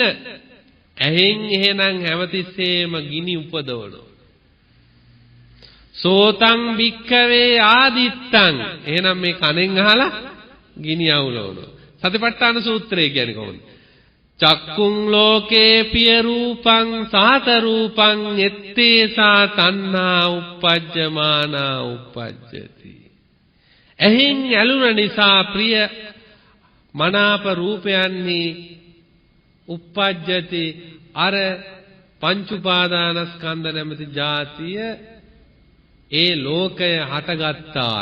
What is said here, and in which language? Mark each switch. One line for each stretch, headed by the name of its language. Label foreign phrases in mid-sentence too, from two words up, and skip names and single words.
Sinhala: ඇහෙන් එහෙනම් හැමතිස්සෙම ගිනි උපදවනවා.
Pali: සෝතං භික්ඛවේ ආදිත්තං.
Sinhala: එහෙනම් මේ කනෙන් අහලා ගිනි අවුලවනවා. සතිපට්ඨාන සූත්‍රය කියන්නේ කොහොමද?
Pali: චක්කුං ලෝකේ පිය රූපං සාත රූපං එත්තේසා තණ්හා උප්පජ්ජමානා උප්පජ්ජති.
Sinhala: ඇහෙන් ඇලුන නිසා ප්‍රිය මනාප රූපයන්හි uppajjati අර පංච උපාදානස්කන්ධ නැමැති ජාතිය ඒ ලෝකය හටගත්තා.